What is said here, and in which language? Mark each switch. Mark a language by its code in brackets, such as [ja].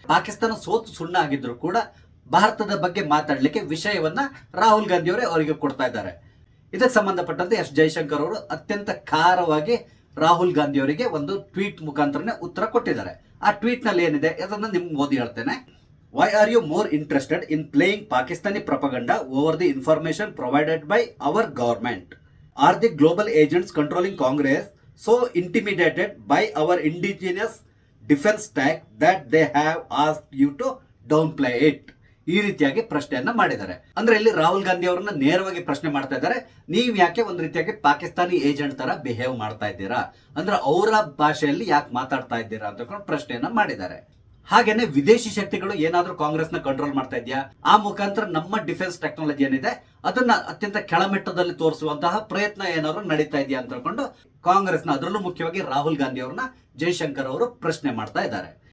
[kn] ಪಾಕಿಸ್ತಾನ ಸೋತು ಸುಣ್ಣ ಆಗಿದ್ರು ಕೂಡ ಭಾರತದ ಬಗ್ಗೆ ಮಾತಾಡ್ಲಿಕ್ಕೆ ವಿಷಯವನ್ನ ರಾಹುಲ್ ಗಾಂಧಿ ಅವರೇ ಅವರಿಗೆ ಕೊಡ್ತಾ ಇದ್ದಾರೆ. ಇದಕ್ಕೆ ಸಂಬಂಧಪಟ್ಟಂತೆ ಎಸ್ ಜೈಶಂಕರ್ ಅವರು ಅತ್ಯಂತ ಖಾರವಾಗಿ ರಾಹುಲ್ ಗಾಂಧಿ ಅವರಿಗೆ ಒಂದು ಟ್ವೀಟ್ ಮುಖಾಂತರನೇ ಉತ್ತರ ಕೊಟ್ಟಿದ್ದಾರೆ. ಆ ಟ್ವೀಟ್ ನಲ್ಲಿ ಏನಿದೆ ಅದನ್ನ ನಿಮ್ಗೆ ಓದಿ ಹೇಳ್ತೇನೆ. [en] Why are you more interested in playing Pakistani propaganda over the information provided by our government? Are the global agents controlling Congress so intimidated by our indigenous defense tech that they have asked you to downplay it? [kn] ಈ ರೀತಿಯಾಗಿ ಪ್ರಶ್ನೆಯನ್ನ ಮಾಡಿದ್ದಾರೆ. ಅಂದ್ರೆ ಇಲ್ಲಿ ರಾಹುಲ್ ಗಾಂಧಿ ಅವರನ್ನ ನೇರವಾಗಿ ಪ್ರಶ್ನೆ ಮಾಡ್ತಾ ಇದ್ದಾರೆ, ನೀವ್ ಯಾಕೆ ಒಂದ್ ರೀತಿಯಾಗಿ ಪಾಕಿಸ್ತಾನಿ ಏಜೆಂಟ್ ತರ ಬಿಹೇವ್ ಮಾಡ್ತಾ ಇದ್ದೀರಾ, ಅಂದ್ರೆ ಅವರ ಭಾಷೆಯಲ್ಲಿ ಯಾಕೆ ಮಾತಾಡ್ತಾ ಇದ್ದೀರಾ ಅಂತ ಪ್ರಶ್ನೆಯನ್ನ ಮಾಡಿದ್ದಾರೆ. ಹಾಗೇನೆ ವಿದೇಶಿ ಶಕ್ತಿಗಳು ಏನಾದ್ರೂ ಕಾಂಗ್ರೆಸ್ ನ ಕಂಟ್ರೋಲ್ ಮಾಡ್ತಾ ಇದೆಯಾ, ಆ ಮುಖಾಂತರ ನಮ್ಮ ಡಿಫೆನ್ಸ್ ಟೆಕ್ನಾಲಜಿ ಏನಿದೆ ಅದನ್ನ ಅತ್ಯಂತ ಕೆಳಮಟ್ಟದಲ್ಲಿ ತೋರಿಸುವಂತಹ ಪ್ರಯತ್ನ ಏನಾದ್ರು ನಡೀತಾ ಇದೆಯಾ ಅಂತ ಹೇಳ್ಕೊಂಡು ಕಾಂಗ್ರೆಸ್ ನ, ಅದರಲ್ಲೂ ಮುಖ್ಯವಾಗಿ ರಾಹುಲ್ ಗಾಂಧಿ ಅವ್ರನ್ನ ಜೈಶಂಕರ್ ಅವರು ಪ್ರಶ್ನೆ ಮಾಡ್ತಾ ಇದ್ದಾರೆ.